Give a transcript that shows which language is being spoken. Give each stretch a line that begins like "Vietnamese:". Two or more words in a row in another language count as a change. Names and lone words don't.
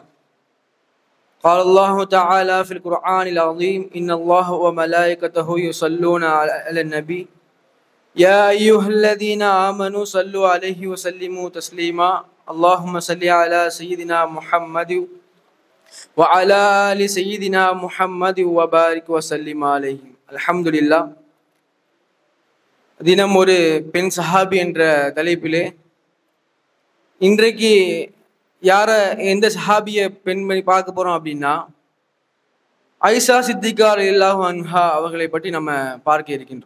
Arabic: قال الله تعالى في القرآن العظيم: إن الله وملائكته يصلون على النبي يا أيها الذين آمنوا صلوا عليه وسلموا تسليما. اللهم صل على سيدنا محمد وعلى آل سيدنا محمد وبارك وسلم عليه. الحمد لله.
Tamil: தினம் ஒரு பெண் சஹாபி என்ற தலைப்பிலே இன்றைக்கு எந்த சஹாபிய பெண்மணி பார்க்க போறோம் அப்படின்னா, ஐஷா சித்திகா
Arabic: رضي الله عنها
Tamil: அவர்களை பற்றி நம்ம பார்க்க இருக்கின்றோம்.